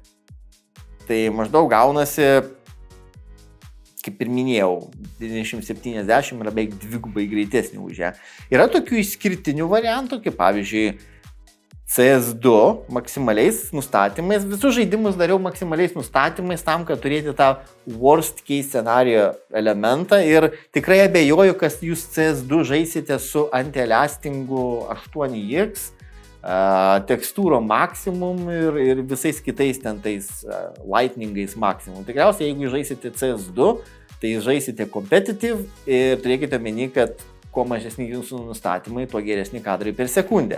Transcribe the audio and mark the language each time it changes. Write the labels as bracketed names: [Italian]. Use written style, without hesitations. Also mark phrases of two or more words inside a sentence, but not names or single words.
[Lithuanian] Tai maždaug gaunasi, kaip ir minėjau, 90-70 yra beveik dvigubai greitesnė už ją. Yra tokių išskirtinių variantų, kaip pavyzdžiui CS2 maksimaliais nustatymais. Visus žaidimus dariau maksimaliais nustatymais tam, kad turėti tą [English] worst case scenario [Lithuanian] elementą ir tikrai abejoju, kas jūs CS2 žaisite su anti-aliastingu 8X, tekstūro maksimum ir visais kitais ten tais lightningais maksimum. Tikriausiai, jeigu žaisite CS2, tai žaisite competitive ir turėkite omeny, kad kuo mažesni jūsų nustatymai, tuo geresni kadrai per sekundę.